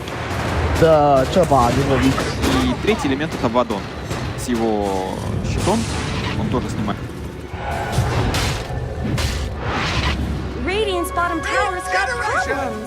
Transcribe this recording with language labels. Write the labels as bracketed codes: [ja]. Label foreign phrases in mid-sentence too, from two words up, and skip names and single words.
[zh] 这把如果你 [ru] И третий элемент это Вадон. С его щитом он тоже снимает. [en] Radiant's bottom tower's got problems.